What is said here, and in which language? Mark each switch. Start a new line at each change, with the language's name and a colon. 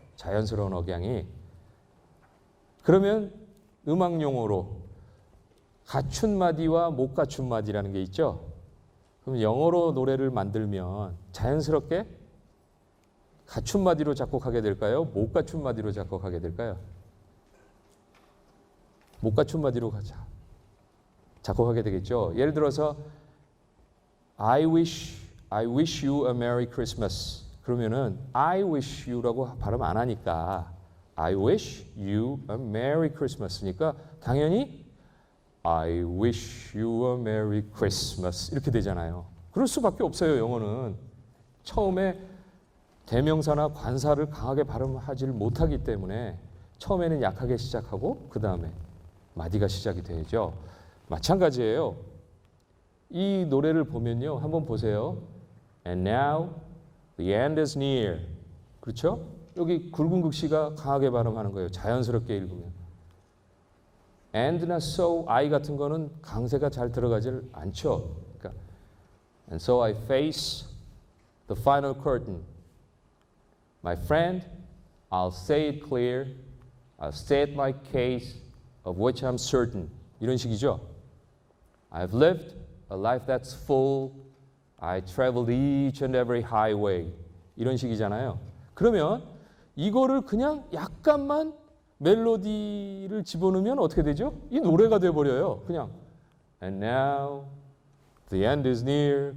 Korean: 자연스러운 억양이. 그러면 음악 용어로 갖춘 마디와 못 갖춘 마디라는 게 있죠. 그럼 영어로 노래를 만들면 자연스럽게 갖춘 마디로 작곡하게 될까요? 못 갖춘 마디로 작곡하게 될까요? 못 갖춘 마디로 작곡하게 되겠죠. 예를 들어서
English: I wish you a Merry Christmas.
Korean: 그러면은
English: I wish you라고
Korean: 발음 안 하니까
English: I wish you a Merry Christmas니까
Korean: 당연히
English: I wish you a Merry Christmas
Korean: 이렇게 되잖아요. 그럴 수밖에 없어요. 영어는 처음에 대명사나 관사를 강하게 발음하지를 못하기 때문에 처음에는 약하게 시작하고 그 다음에 마디가 시작이 되죠. 마찬가지예요. 이 노래를 보면요. 한번 보세요.
English: And now the end is near.
Korean: 그렇죠? 여기 굵은 글씨가 강하게 발음하는 거예요. 자연스럽게 읽으면. and나 so, I 같은 거는 강세가 잘 들어가질 않죠. 그러니까,
English: and so I face the final curtain. My friend, I'll say it clear. I'll state my case of which I'm certain.
Korean: 이런 식이죠.
English: I've lived a life that's full. I traveled each and every highway.
Korean: 이런 식이잖아요. 그러면 이거를 그냥 약간만 멜로디를 집어넣으면 어떻게 되죠? 이 노래가 돼버려요. 그냥
English: And now the end is near.